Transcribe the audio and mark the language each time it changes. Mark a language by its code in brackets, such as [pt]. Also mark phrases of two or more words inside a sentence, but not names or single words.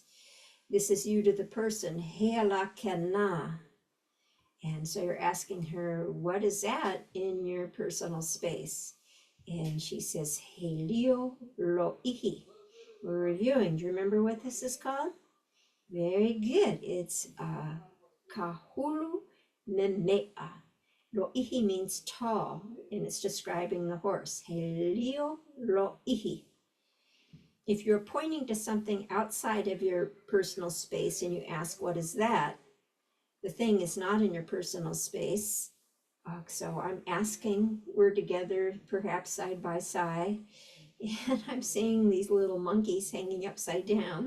[en] This is you to the person, [haw] kēlā kēna. [en] And so you're asking her, what is that in your personal space? And she says, [haw] he lio lo'ihi. [en] We're reviewing. Do you remember what this is called? Very good. It's [haw] kāhulu memeʻa. [en] Lo'ihi means tall, and it's describing the horse. [haw] He lio lo'ihi. [en] If you're pointing to something outside of your personal space and you ask, what is that? The thing is not in your personal space. So I'm asking, we're together, perhaps side by side, and I'm seeing these little monkeys hanging upside down.